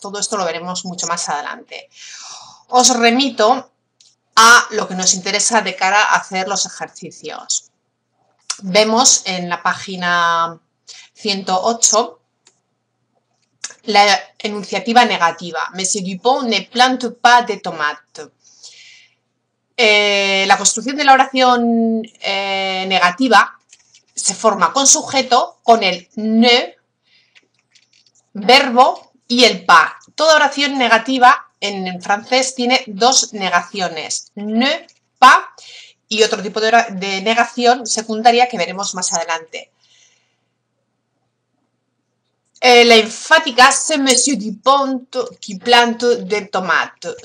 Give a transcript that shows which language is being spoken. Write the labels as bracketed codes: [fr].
[es] Todo esto lo veremos mucho más adelante. Os remito a lo que nos interesa de cara a hacer los ejercicios. Vemos en la página 108 la enunciativa negativa. [fr] Monsieur Dupont ne plante pas de tomates. [es] La construcción de la oración negativa se forma con sujeto, con el ne, verbo y el pas. Toda oración negativa en francés tiene dos negaciones, ne, pas, y otro tipo de negación secundaria que veremos más adelante. La enfática, [fr] c'est monsieur Dupont qui plante des tomates.